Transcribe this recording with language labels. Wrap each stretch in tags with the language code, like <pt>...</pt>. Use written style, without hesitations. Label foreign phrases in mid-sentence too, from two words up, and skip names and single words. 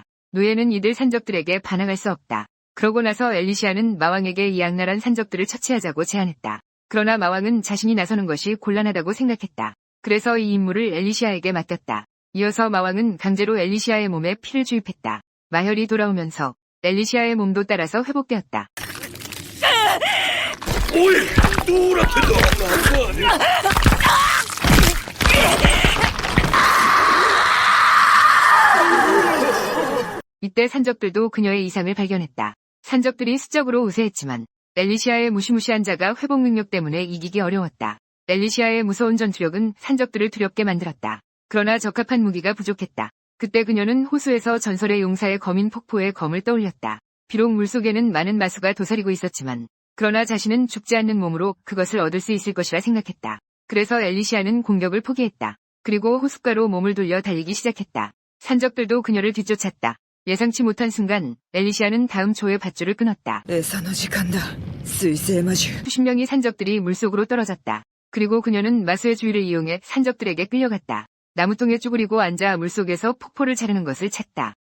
<ko>노예는 이들 산적들에게 반항할 수 없다. 그러고 나서 엘리시아는 마왕에게 이 악랄한 산적들을 처치하자고 제안했다. 그러나 마왕은 자신이 나서는 것이 곤란하다고 생각했다. 그래서 이 임무를 엘리시아에게 맡겼다. 이어서 마왕은 강제로 엘리시아의 몸에 피를 주입했다. 마혈이 돌아오면서 엘리시아의 몸도 따라서 회복되었다.</ko> <ja>おいどうなってんだなんか</ja> <ko>이때 산적들도 그녀의 이상을 발견했다. 산적들이 수적으로 우세했지만 엘리시아의 무시무시한 자가 회복 능력 때문에 이기기 어려웠다. 엘리시아의 무서운 전투력은 산적들을 두렵게 만들었다. 그러나 적합한 무기가 부족했다. 그때 그녀는 호수에서 전설의 용사의 검인 폭포의 검을 떠올렸다. 비록 물속에는 많은 마수가 도사리고 있었지만 그러나 자신은 죽지 않는 몸으로 그것을 얻을 수 있을 것이라 생각했다. 그래서 엘리시아는 공격을 포기했다. 그리고 호숫가로 몸을 돌려 달리기 시작했다. 산적들도 그녀를 뒤쫓았다. 예상치 못한 순간 엘리시아는 다음 초의 밧줄을 끊었다.</ko> <ja>餌の時間だ水星魔獣</ja> <ko>수십 명의 산적들이 물속으로 떨어졌다. 그리고 그녀는 마수의 주의를 이용해 산적들에게 끌려갔다. 나무통에 쭈그리고 앉아 물속에서 폭포를 자르는 것을 찾다.</ko>